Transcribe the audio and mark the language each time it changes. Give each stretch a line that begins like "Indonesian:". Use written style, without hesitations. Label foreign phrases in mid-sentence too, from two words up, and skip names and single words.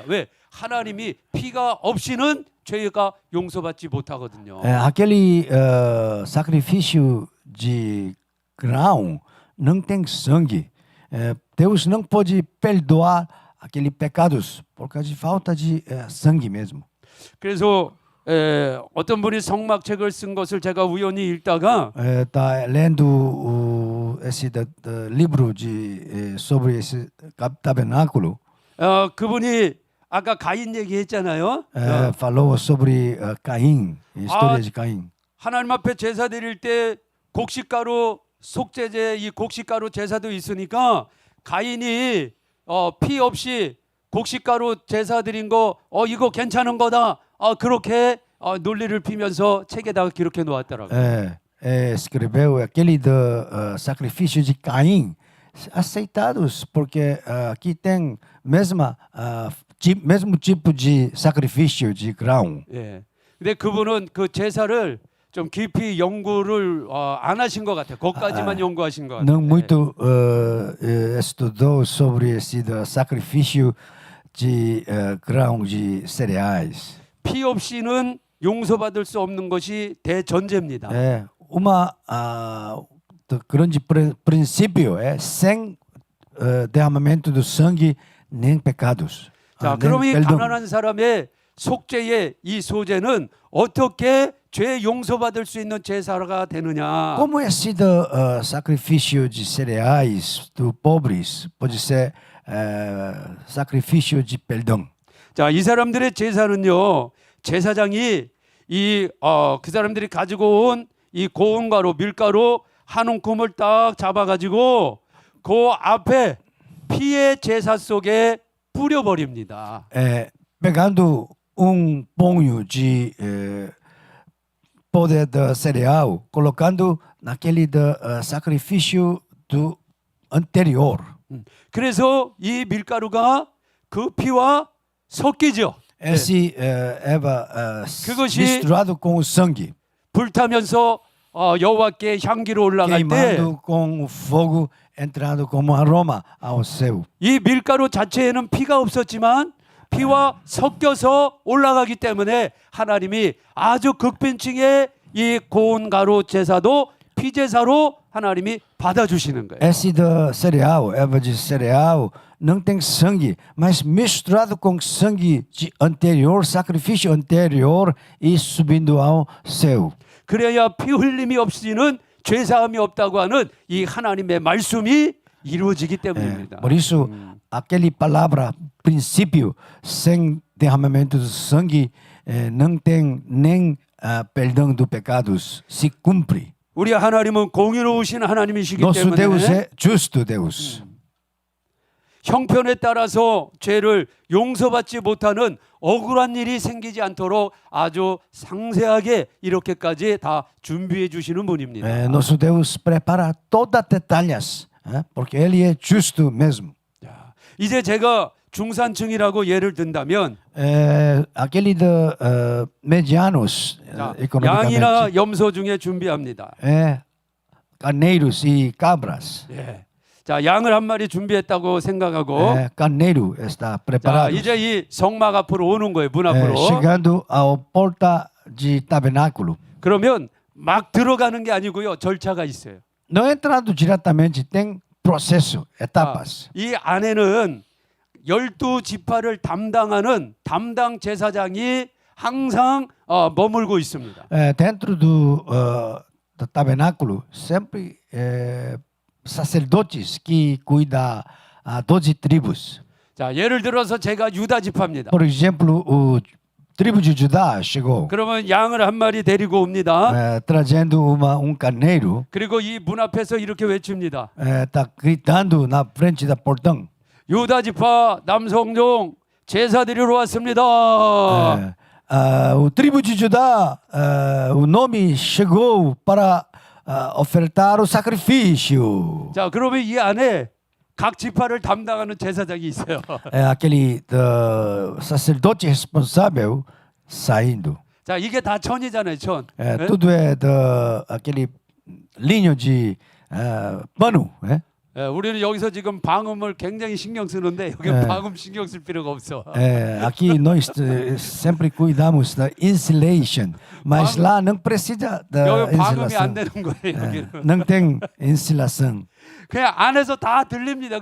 Korean: 왜? 하나님이 피가 없이는 죄가 용서받지 못하거든요.
Portuguese: Aquele sacrifício de grão não tem sangue. Deus não pode perdoar aqueles pecados por causa de falta de sangue mesmo.
Korean: 그래서 어떤 분이 성막책을 쓴 것을 제가 우연히 읽다가
Portuguese: Está lendo esse livro sobre esse tabernáculo.
Korean: 그분이 아까 가인 얘기했잖아요.
Portuguese: Falou sobre Caim, a história de Caim.
Korean: 하나님 앞에 제사 드릴 때 곡식가루 속죄제 이 곡식가루 제사도 있으니까 가인이 피 없이 곡식가루 제사 드린 거 이거 괜찮은 거다. 그렇게 논리를 피면서 책에다가 기록해 놓았더라고요.
Portuguese: Escreveu aquele sacrifício de Caim, aceitados, porque aqui tem mesmo tipo de sacrifício de grão.
Korean: 예. 근데 그분은 그 제사를 좀 깊이 연구를 안 하신 것 같아요. 거기까지만 연구하신 것 같아요.
Portuguese: Não muito estudou sobre esse sacrifício de grão de cereais.
Korean: 피 없이는 용서받을 수 없는 것이 대전제입니다.
Portuguese: Uma grande princípio sem derramamento do sangue nem pecados.
Korean: 자, 그럼 이 가난한 사람의 속죄의 이 소제는 어떻게 죄 용서받을 수 있는 제사가 되느냐?
Portuguese: Como esse sacrifício de cereais dos pobres pode ser sacrifício de perdão?
Korean: 자, 이 사람들의 제사는요. 제사장이 그 사람들이 가지고 온 이 고운 가루, 밀가루 한 움큼을 딱 잡아가지고 그 앞에 피의 제사 속에 뿌려버립니다.
Portuguese: Pegando punho de poder de cereal, colocando naquele sacrifício do anterior.
Korean: 그래서 이 밀가루가 그 피와 섞이죠.
Portuguese: Esse
Korean: 그것이
Portuguese: misturado com o sangue,
Korean: 불타면서 여호와께 향기로 올라갈 때
Portuguese: queimando com o fogo, entrando como aroma ao céu.
Korean: 이 밀가루 자체에는 피가 없었지만 피와 섞여서 올라가기 때문에 하나님이 아주 극빈층의 이 고운 가루 제사도 피제사로 하나님이 받아주시는 거예요.
Portuguese: Esse do cereal, erva de cereal, não tem sangue, mas misturado com sangue de anterior, sacrifício anterior e subindo ao céu.
Korean: 그래야 피 흘림이 없이는 죄사함이 없다고 하는 이 하나님의 말씀이 이루어지기 때문입니다.
Portuguese: Por isso, aquela palavra princípio, sem derramamento de sangue, não tem nem perdão dos pecados, se cumpre.
Korean: 우리 하나님은 공의로우신 하나님이시기
Portuguese: Nosso Deus
Korean: 때문에
Portuguese: é justo Deus.
Korean: 형편에 따라서 죄를 용서받지 못하는 억울한 일이 생기지 않도록 아주 상세하게 이렇게까지 다 준비해 주시는 분입니다.
Portuguese: Nosso Deus prepara todas as detalhes, porque Ele é justo mesmo.
Korean: 자, 이제 제가 중산층이라고 예를 든다면
Portuguese: Aquele de medianos
Korean: 자,
Portuguese: economicamente,
Korean: 양이나 염소 중에 준비합니다.
Portuguese: carneiros e cabras.
Korean: 예. 자, 양을 한 마리 준비했다고 생각하고
Portuguese: Carneiro está
Korean: 자,
Portuguese: preparado.
Korean: 이제 이 성막 앞으로 오는 거예요. 문 앞으로.
Portuguese: Chegando ao porta de tabernáculo.
Korean: 그러면 막 들어가는 게 아니고요. 절차가 있어요.
Portuguese: Não entrando diretamente, tem processo, etapas.
Korean: 이 안에는 12지파를 담당하는 담당 제사장이 항상 머물고 있습니다.
Portuguese: Dentro do tabernáculo, sempre sacerdotes que cuidam 12 tribos.
Korean: 자, 예를 들어서 제가 유다 지파입니다.
Portuguese: Por exemplo, o tribo de Judá chegou
Korean: 그러면 양을 한 마리 데리고 옵니다.
Portuguese: trazendo um carneiro,
Korean: 그리고 이 문 앞에서 이렇게 외칩니다.
Portuguese: está gritando na frente da portão.
Korean: 유다 지파 남성종 제사 드리러 왔습니다.
Portuguese: O tribo de Judá, o nome chegou para ofertar o sacrifício.
Korean: 자, 그러면 이 안에 각 지파를 담당하는 제사장이 있어요.
Portuguese: Aquele sacerdote responsável saindo.
Korean: 자, 이게 다 천이잖아요, 천. 네?
Portuguese: Tudo é aquele linho de pano.
Korean: 예, 우리는 여기서 지금 방음을 굉장히 신경 쓰는데 여기 네. 방음 신경 쓸 필요가 없어.
Portuguese: Aqui nós sempre cuidamos da insulation, mas lá não precisa da
Korean: 여기 방음이 안
Portuguese: insulação.
Korean: 되는 거예요. 여기는.
Portuguese: Não tem insulação.
Korean: 그냥 안에서 다 들립니다.